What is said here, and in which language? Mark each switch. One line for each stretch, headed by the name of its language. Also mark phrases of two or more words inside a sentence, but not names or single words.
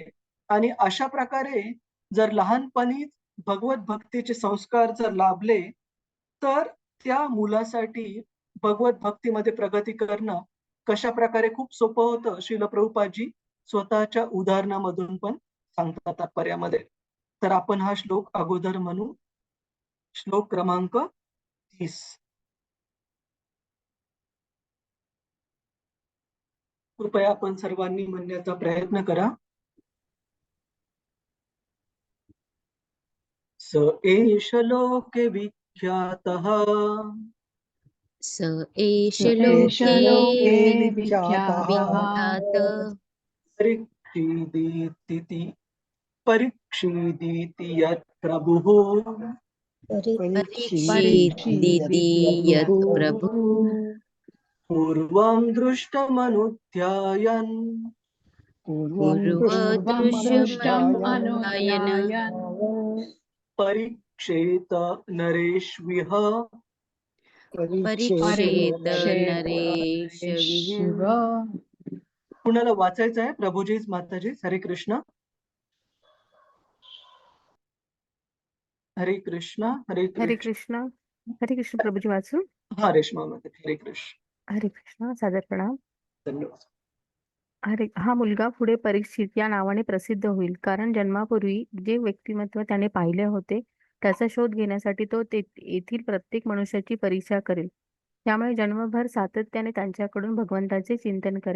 Marathi: आणि अशा प्रकारे जर लहानपणीच भगवत भक्तीचे संस्कार जर लाभले, तर त्या मुलासाठी भगवत भक्तीमध्ये प्रगती करणं कशा प्रकारे खूप सोपं होतं, श्रील प्रभुपादजी स्वतःच्या उदाहरणामधून पण सांगतात तात्पर्यामध्ये. तर आपण हा श्लोक अगोदर म्हणू. श्लोक क्रमांक 30. कृपया आपण सर्वांनी म्हणण्याचा प्रयत्न करा.
Sanskrit: स एष लोके विख्यातः स एष एष लोके लोके विख्यात परीक्षिदिति यत् प्रभुः परीक्षिदिति यत् प्रभु पूर्वं दृष्टमनुध्यायन् पूर्वदृश्यमनुध्यायन् परीक्षेत नरेष्विह परीक्षेत नरेशविः.
Marathi: कुणाला वाचायचं आहे? प्रभुजी, माताजी, हरे कृष्ण. हरे कृष्ण. हरे हरे कृष्ण. कृष्ण. हरे कृष्ण. प्रभुजी वाचू. हा, रेश्मा माता, हरे कृष्ण. हरे कृष्ण. सादर प्रणाम. धन्यवाद. हा मुलगा पुढे परीक्षित या नावाने प्रसिद्ध होईल, कारण जन्मापूर्वी जे व्यक्तिमत्व त्याने पाहिले होते त्याचा शोध घेण्यासाठी तो येथील प्रत्येक मनुष्याची परीक्षा करेल. त्यामुळे जन्मभर सातत्याने त्यांच्याकडून भगवंताचे चिंतन करेल.